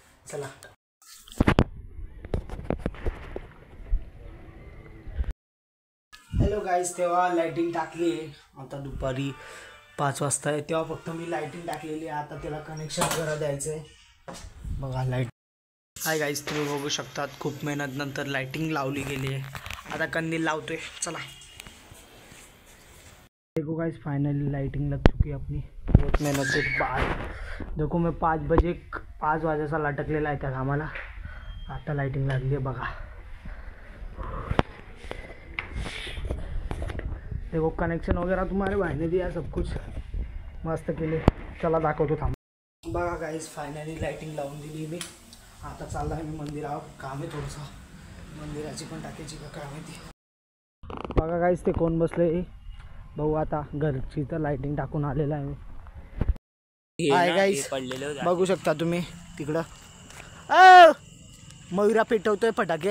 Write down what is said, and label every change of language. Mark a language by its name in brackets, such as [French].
[Marathi] चला hello guys, तेव्हा lighting टाकली आहे, आता दुपारी 5 वाजता आहे, तेव्हा फक्त मी लाईटिंग टाकलेली आहे। आता त्याला कनेक्शन करा द्यायचं आहे, बघा लाईट। हाय गाईज, तुम्ही बघू शकतात खूप मेहनत नंतर लाईटिंग लावली गेली आहे। आता कंदील लावतोय, चला [Hindi] देखो गाइस, फाइनली लाइटिंग लग चुकी है अपनी, बहुत मेहनत के बाद। देखो मैं 5 बजे सा [Marathi] लटकलेला आहे त्या कामाला, आता लाइटिंग लागली आहे बघा। [Hindi] देखो कनेक्शन वगैरह तुम्हारे भाई ने दिया, सब कुछ मस्त [Marathi] केले। चला दाखवतो थांब। बघा गाइस, फायनली लाइटिंग लावून दिली मी। आता चालला आहे मी मंदिरावर, काम आहे थोडंसं मंदिराची पण टाकायची का काय माहिती। बघा गाइस, ते कोण बसले भाऊ, आता घरची तर लाइटिंग टाकून आलेला आहे मी। हाय गाइस, बघू शकता तुम्ही तिकडं मयुरा पेटवतोय फटाके।